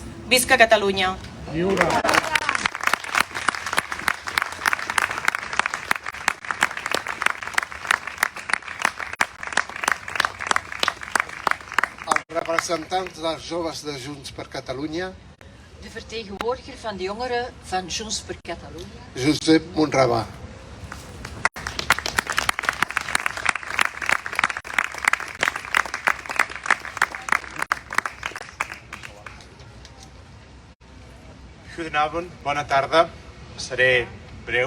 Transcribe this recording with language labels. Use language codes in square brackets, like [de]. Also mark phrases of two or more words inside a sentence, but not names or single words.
[ca] Visca Catalunya! Lliure! Els representants dels joves de Junts per Catalunya, [nl] De vertegenwoordiger van de jongeren van Junts per Catalunya, Josep Monravà. [ca] Goedenavond, bona tarda, seré breu.